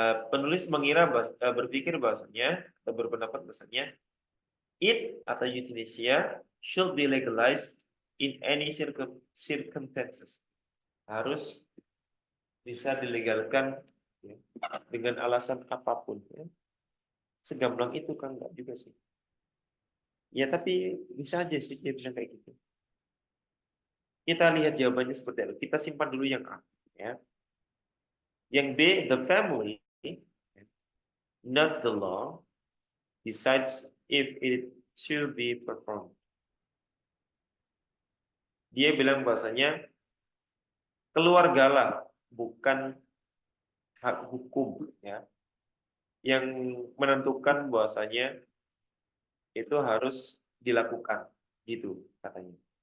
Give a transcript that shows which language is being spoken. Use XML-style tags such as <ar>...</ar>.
<id>Penulis berpikir bahasanya atau berpendapat bahasanya it atau</id> <en>euthanasia should be legalized in any circumstances.</en> <id>Harus bisa dilegalkan ya, dengan alasan apapun, ya. Segamblang itu kan enggak juga sih. Ya tapi bisa aja sih dia bilang kayak gitu. Kita lihat jawabannya seperti itu. Kita simpan dulu yang A, ya. Yang B,</id> <en>the family, not the law, decides if it should be performed.</en> <id>Dia bilang bahasanya keluargalah, bukan hak hukum, ya, yang menentukan bahwasanya itu harus dilakukan, gitu katanya.</id>